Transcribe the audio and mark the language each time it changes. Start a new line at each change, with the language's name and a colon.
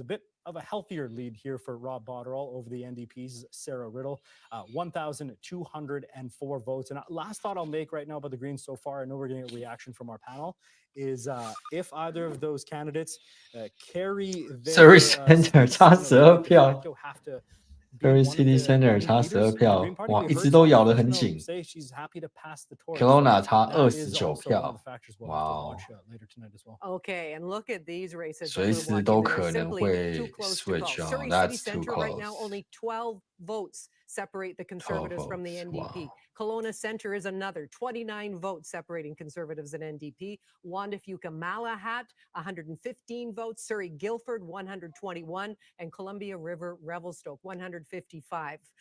English: A bit of a healthier lead here for Rob Botterill over the NDP's Sarah Riddle. 1,204 votes. And last thought I'll make right now about the Greens so far, I know we're getting a reaction from our panel, is if either of those candidates carry their
Chinese: Surrey Center 差12票。 have to Surrey City Center 差12票，哇，一直都咬得很紧。 Kelowna 差29票，哇哦。
English: Okay, and look at these races.
Chinese: 随时都可能会 switch 哦 ，
English: That's too Center right now close. only 12 votes separate the Conservatives from the NDP. Wow. Kelowna Centre is another 29 votes separating Conservatives and NDP. Wandafuka Malahat, 115 votes. Surrey Guildford, 121. And Columbia River Revelstoke, 155.